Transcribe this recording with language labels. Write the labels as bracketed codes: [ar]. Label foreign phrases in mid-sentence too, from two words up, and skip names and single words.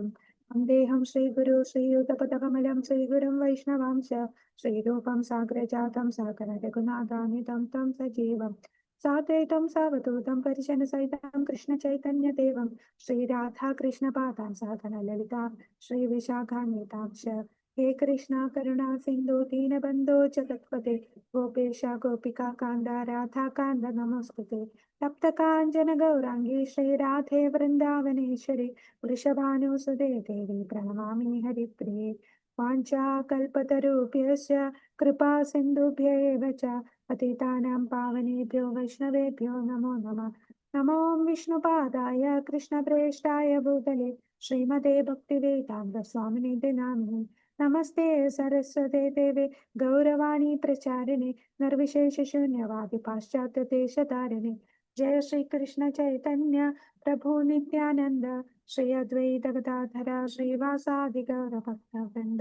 [sa] വന്ദേഹം ശ്രീഗുരു ശ്രീയുതപദകമലം ശ്രീഗുരും വൈഷ്ണവാംശ ശ്രീരൂപം സാഗ്രജാതം സകല രഘുനാഥാനിതം തം സജീവം സാദ്വൈതം സാവധൂതം പരിജനസഹിതം കൃഷ്ണചൈതന്യദേവം ശ്രീരാധാകൃഷ്ണപാദാൻ സഹഗണ ലളിതാ ശ്രീവിശാഖാന്വിതാംശ. ഹേ കൃഷ്ണ കരുണാ സിന്ധു ദീനബന്ധോ ജഗത്പതേ ഗോപേശ ഗോപികാ കാന്ത രാധാകാന്ത നമസ്തുതേ. തപ്തകാഞ്ചന ഗൗരാംഗീ ശ്രീരാധേ വൃന്ദാവനേശ്വരി വൃഷഭാനുസുതേ ദേവി പ്രണമാമി ഹരിപ്രിയേ. വാഞ്ചാകൽപതരുഭ്യശ്ച കൃപാ സിന്ധുഭ്യ ഏവ ച പതിതാനാം പാവനേഭ്യോ വൈഷ്ണവേഭ്യോ നമോ നമഃ. നമോ വിഷ്ണുപാദായ കൃഷ്ണപ്രേഷ്ഠായ ഭൂതലേ ശ്രീമതേ ഭക്തിവേദാന്ത സ്വാമിനിധി നാമിനേ. നമസ്തേ സരസ്വതേ ദേവേ ഗൗരവാണി പ്രചാരിണേ നിർവിശേഷ ശൂന്യവാദി പാശ്ചാത്യ ദേശധാരിണേ. ജയ ശ്രീകൃഷ്ണ ചൈതന്യ പ്രഭു നിത്യാനന്ദ ശ്രീ അദ്വൈത ഗദാധര ശ്രീവാസാദി ഗൗരഭക്തവൃന്ദ.